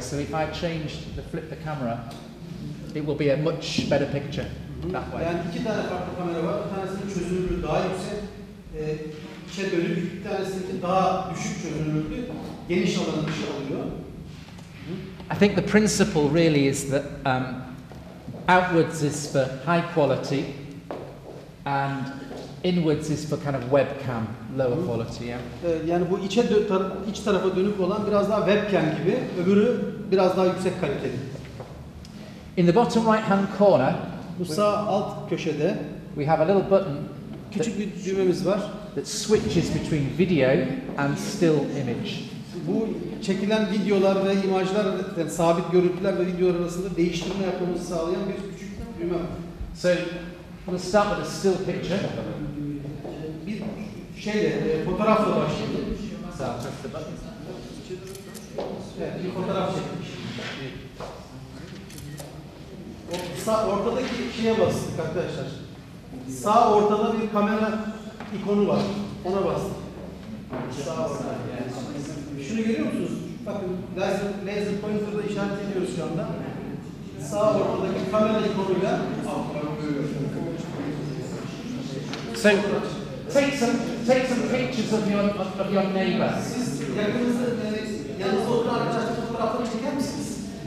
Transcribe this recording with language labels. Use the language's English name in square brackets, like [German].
[English] So if I flip the camera, it will be a much better picture that way. [Turkish] Yani iki tane farklı kamera var. Bir tanesinin çözünürlüğü daha yüksek, içe dönük. Bir tanesinin daha düşük çözünürlüğü, geniş alanı dışı alıyor. [English] I think the principle really is that outwards is for high quality and inwards is for kind of webcam, lower quality. Yeah? [Turkish] Yani bu iç tarafa dönük olan biraz daha webcam gibi, öbürü biraz daha yüksek kaliteli. [English] In the bottom right hand corner, [Turkish] Bu sağ alt köşede [English] we have a little button [Turkish] küçük bir düğmemiz var. [English] that switches between video and still image. [Turkish] Bu çekilen videolar ve imajlar, yani sabit görüntüler ve videolar arasında değiştirme yapmamızı sağlayan bir küçük düğme var. [English] So we'll start with a still picture. [Turkish] Bir fotoğrafla başlayalım. [English] So I'll press the button. [Turkish] Evet, bir fotoğraf çekmiş. Ortadaki şeye bastık arkadaşlar. Sağ ortada bir kamera ikonu var. Ona bastık. Sağ ortada. Şunu görüyor musunuz? Bakın laser pointer'da işaret ediyoruz şu anda. Sağ ortadaki kamera ikonuyla [English] So take some pictures of your neighbour. [Turkish] siz yanınızda oturan arkadaşlar fotoğrafları çeker misiniz?